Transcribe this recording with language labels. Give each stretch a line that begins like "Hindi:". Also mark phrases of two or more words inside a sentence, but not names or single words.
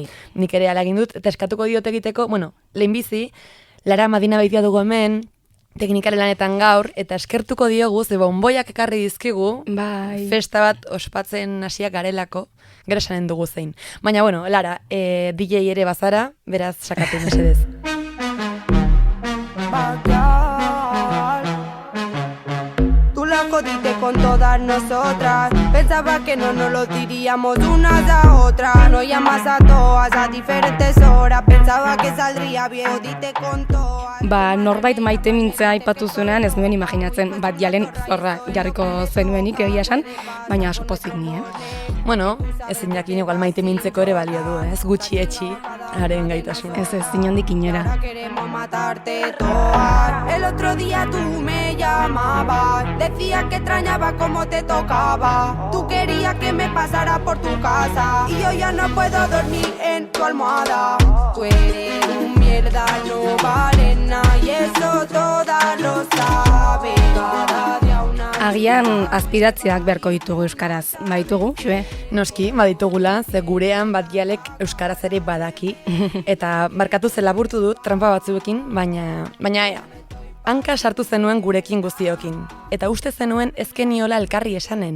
Basque: Nik ere ala egin dut, eta eskatuko diot egiteko, lehenbizi, Lara Madina Baitia dugu hemen, teknikare lanetan gaur, eta eskertuko diogu, ze bonboiak ekarri dizkigu, Bai. festa bat ospatzen hasiak garelako, gero esanen dugu zein. Baina, Lara, DJ ere bazara, beraz sakatu mesedez.
Spanish: Jodiste con todas nosotras. Pensaba que no nos lo diríamos unas a otras. Nos llamas a todas a diferentes horas. Pensaba que saldría bien. Jodiste con todas.
Basque: Norbait maite mintzea aipatu zuenean ez nuen imaginatzen bat jalen zorra jarriko zenuenik egia esan, baina oso pozik ni, ezin jakin igual maite mintzeko ere balio du, ez gutxi etxi haren gaitasuna. Ez inondik inora.
Spanish: Queremos matarte todas. El otro día tú me llamabas. Decías que extrañaba cómo te tocaba. Tú querías que me pasara por tu casa. Y yo ya no puedo dormir en tu almohada. Tú eres un mierda, no vale nada. Y eso todas lo saben. Cada día una...
Basque: Agian azpidatziak beharko ditugu euskaraz. Baitugu, xue? Noski, baditugula, ze gurean bat dialek euskaraz ere badaki. Eta markatu ze laburtu dut, trampa batzuekin, baina ea. Hanka sartu zenuen gurekin guztiokin, eta uste zenuen ezkeniola elkarri esanen.